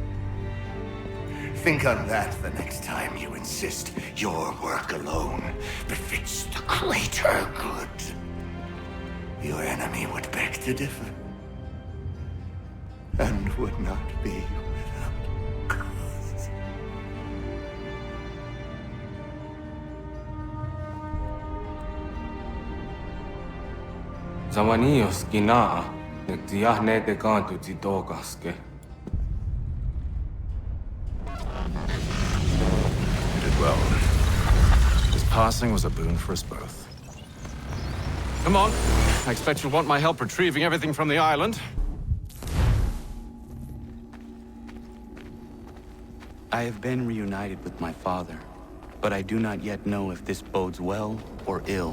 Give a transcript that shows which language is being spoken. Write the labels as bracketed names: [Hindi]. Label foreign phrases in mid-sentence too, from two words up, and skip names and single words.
[English] Think on that the next time you insist your work alone befits the greater good. Your enemy would beg to differ, and would not be without cause. Zamanios kinaa, netiahne te kantu titokaske. You did well. His passing was a boon for us both. Come on. I expect you'll want my help retrieving everything from the island. I have been reunited with my father, but I do not yet know if this bodes well or ill.